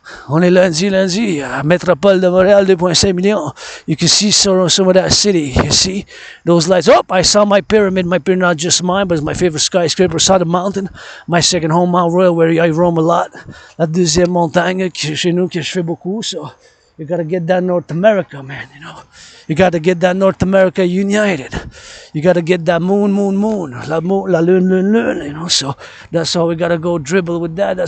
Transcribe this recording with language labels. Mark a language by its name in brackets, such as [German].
[French] On est lundi, Métropole de Montréal, 2.5 millions. [English] You can see some of that city. You see those lights. Oh, I saw my pyramid. My pyramid, not just mine, but it's my favorite skyscraper. Saw the mountain. My second home, amoureu, where I roam a lot. [French] La deuxième montagne chez nous que je fais beaucoup. [English] So you gotta get that North America, man. You know, you gotta get that North America united. You gotta get that moon. La lune. You know, so that's all we gotta go dribble with that.